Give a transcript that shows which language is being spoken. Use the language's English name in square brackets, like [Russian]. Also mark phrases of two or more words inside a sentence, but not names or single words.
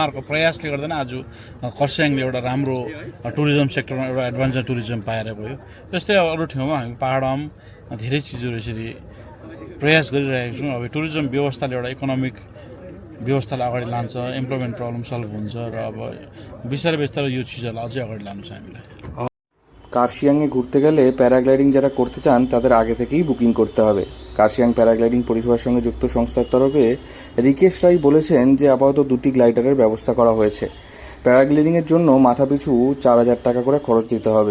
[Nepali] उहाँहरूको प्रयासले गर्दा नै आज खरसाङले एउटा राम्रो [English] tourism sector [Nepali] एउटा [English] adventure tourism [Nepali] पाएर गयो। जस्तै अरू ठाउँमा हामी पाहाडमा धेरै चिजहरू यसरी प्रयास गरिरहेको छौँ। अब टुरिज्म व्यवस्थाले एउटा इकोनोमिक व्यवस्थालाई अगाडि लान्छ, [English] employment problem [Nepali] सल्भ हुन्छ र अब बिस्तारै यो चिजहरूलाई अझै अगाडि लानु छ हामीलाई। [Bangla] কার্শিয়াংয়ে ঘুরতে গেলে প্যারাগ্লাইডিং যারা করতে চান তাদের আগে থেকেই বুকিং করতে হবে। কার্শিয়াং প্যারাগ্লাইডিং পরিষেবার সঙ্গে যুক্ত সংস্থার তরফে রিকেশ রায় বলেছেন যে আপাতত 2টি গ্লাইডারের ব্যবস্থা করা হয়েছে। প্যারাগ্লাইডিংয়ের জন্য মাথাপিছু 4,000 টাকা করে খরচ দিতে হবে।